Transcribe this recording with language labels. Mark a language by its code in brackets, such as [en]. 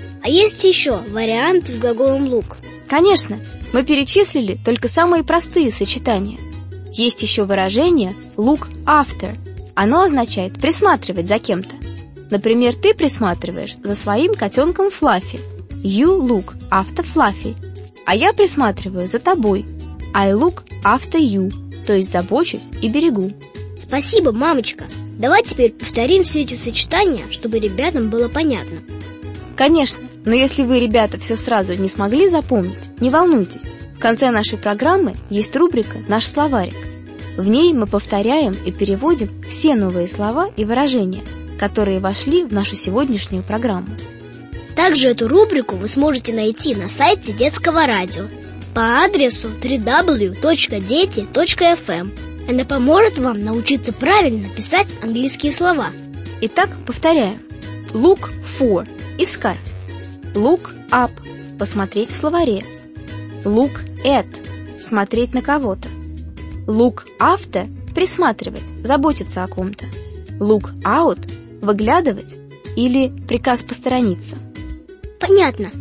[ru] А есть еще вариант с глаголом look. Конечно, мы перечислили только самые простые сочетания. Есть еще выражение [en] look after. [ru] Оно означает присматривать за кем-то. Например, ты присматриваешь за своим котенком Флаффи. [en] You look after Флаффи. [ru] А я присматриваю за тобой. [en] I look after you, [ru] то есть забочусь и берегу. Спасибо, мамочка. Давай теперь повторим все эти сочетания, чтобы ребятам было понятно. Конечно, но если вы, ребята, все сразу не смогли запомнить, не волнуйтесь. В конце нашей программы есть рубрика «Наш словарик». В ней мы повторяем и переводим все новые слова и выражения, которые вошли в нашу сегодняшнюю программу. Также эту рубрику вы сможете найти на сайте детского радио по адресу www.deti.fm. Она поможет вам научиться правильно писать английские слова. Итак, повторяем. [en] Look for – [ru] искать. [en] Look up [ru] – посмотреть в словаре. [en] Look at [ru] – смотреть на кого-то. [en] Look after [ru] – присматривать, заботиться о ком-то. [en] Look out [ru] – выглядывать или приказ посторониться. Понятно.